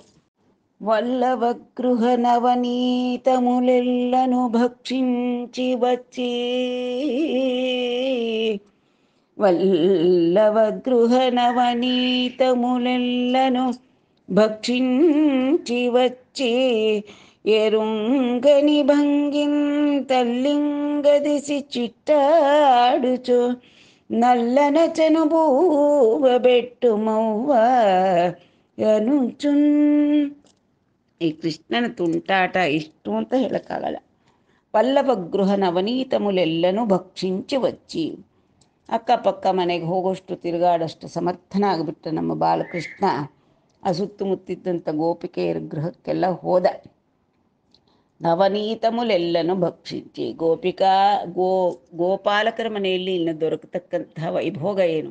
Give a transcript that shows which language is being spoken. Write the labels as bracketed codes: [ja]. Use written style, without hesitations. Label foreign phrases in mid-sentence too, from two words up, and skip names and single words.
[te] వల్లవ గృహ నవనీత ములెల్లను భక్షించి బచ్చి, వల్లవ గృహ నవనీత ములెల్లను భక్షించి వచ్చి ఎరుంగని భంగిన్ తల్లింగదిసి చిట్టాడుచు నల్లన చనుబూవ బెట్టు మౌవ అనుచున్. [kn] ಈ ಕೃಷ್ಣನ ತುಂಟಾಟ ಇಷ್ಟು ಅಂತ ಹೇಳೋಕ್ಕಾಗಲ್ಲ. [te] పల్లవ గృహ నవనీతములెల్లనూ భక్షించి వచ్చి, [kn] ಅಕ್ಕಪಕ್ಕ ಮನೆಗೆ ಹೋಗೋಷ್ಟು ತಿರುಗಾಡೋಷ್ಟು ಸಮರ್ಥನಾಗ್ಬಿಟ್ಟ ನಮ್ಮ ಬಾಲಕೃಷ್ಣ. ಆ ಸುತ್ತಮುತ್ತಿದ್ದಂಥ ಗೋಪಿಕೆಯರ ಗೃಹಕ್ಕೆಲ್ಲ ಹೋದ. [te] నవనీతములెల్లను భక్షించి [kn] ಗೋಪಿಕಾ ಗೋಪಾಲಕರ ಮನೆಯಲ್ಲಿ ಇನ್ನು ದೊರಕತಕ್ಕಂತಹ ವೈಭೋಗ ಏನು?